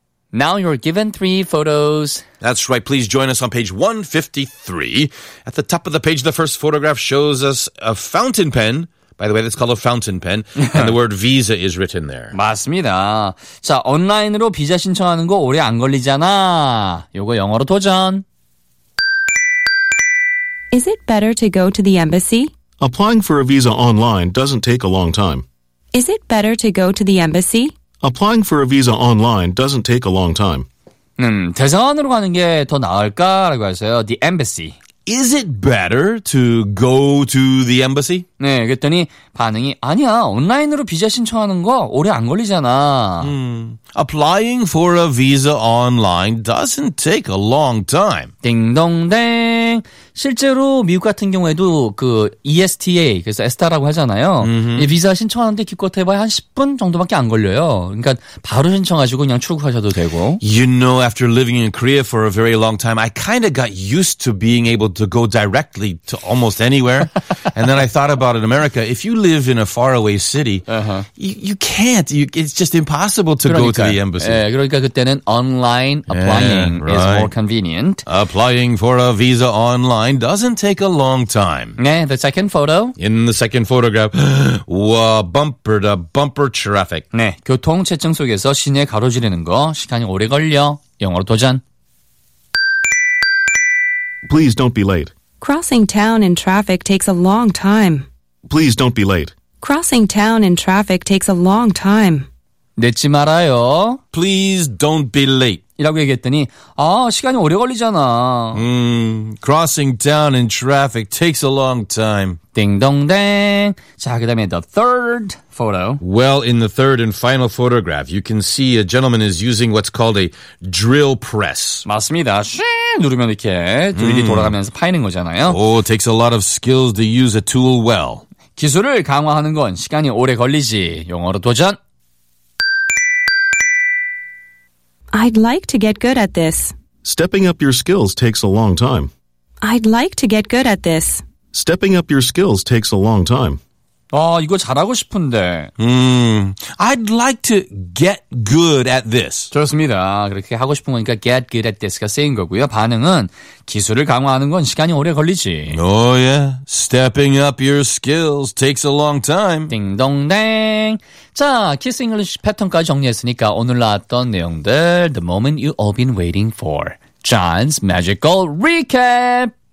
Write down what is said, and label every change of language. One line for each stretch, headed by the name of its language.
English: Now you're given 3 photos. That's right. Please join us on page 153. At the top of the page, the first photograph shows us a fountain pen. By the way, that's called a fountain pen. And the word visa is written there.
Korean: 맞습니다. 자, 온라인으로 비자 신청하는 거 오래 안 걸리잖아. 요거 영어로 도전.
English: Is it better to go to the embassy? Applying for a visa online doesn't take a long time. Is it better to go to the embassy? Applying for a visa online doesn't take a long time.
Korean: 대사관으로 가는 게 더 나을까라고 하세요.
English: The embassy. Is it better to go to the embassy?
Korean: 네, 그랬더니 반응이 아니야. 온라인으로 비자 신청하는 거 오래 안 걸리잖아.
English: Applying for a visa online doesn't take a long time.
Korean: 딩동댕. 실제로 미국 같은 경우에도 그 ESTA, 그래서 ESTA라고 하잖아요. 비자 신청하는데 기껏 해봐야 한 10분 정도밖에 안 걸려요. 그러니까 바로 신청하시고 그냥 출국하셔도 되고.
English: You know, after living in Korea for a very long time, I kind of got used to being able to go directly to almost anywhere. And then I thought about it in America. If you live in a faraway city, you can't. It's just impossible to
Korean: 그러니까,
English: go to the embassy.
Korean: 예, 그러니까 그때는
English: online applying is more convenient. Applying for a visa online doesn't take a long time. Yeah, the second photo. In the second photograph, bumper to bumper traffic.
Korean: 네, 교통 체증 속에서 시내 가로지르는 거 시간이 오래 걸려. 영어로 도전.
English: Please don't be late. Crossing town in traffic takes a long time. Please don't be late. Crossing town in traffic takes a long time.
Korean: 늦지 말아요.
English: Please don't be late.
Korean: 이라고 얘기했더니 아 시간이 오래 걸리잖아.
English: Crossing town in traffic takes a long time.
Korean: 딩동댕. 자, 그다음에
English: the third photo. Well, in the third and final photograph, you can see a gentleman is using what's called a drill press.
Korean: 맞습니다. 누르면 이렇게 드릴이 돌아가면서 파이는 거잖아요.
English: Oh, it takes a lot of skills to use a tool well.
Korean: 기술을 강화하는 건 시간이 오래 걸리지. 영어로 도전.
English: I'd like to get good at this. Stepping up your skills takes a long time. I'd like to get good at this. Stepping up your skills takes a long time.
Korean: 아, 이거 잘하고 싶은데.
English: I'd like to get good at this.
Korean: 좋습니다. 그렇게 하고 싶은 거니까
English: get good at this
Korean: 가 쓰인 거고요. 반응은 기술을 강화하는 건 시간이 오래 걸리지.
English: Oh yeah. Stepping up your skills takes a long time.
Korean: 띵동댕. 자, Kiss English 패턴까지 정리했으니까 오늘 나왔던 내용들
English: The moment you've all been waiting for. John's magical recap.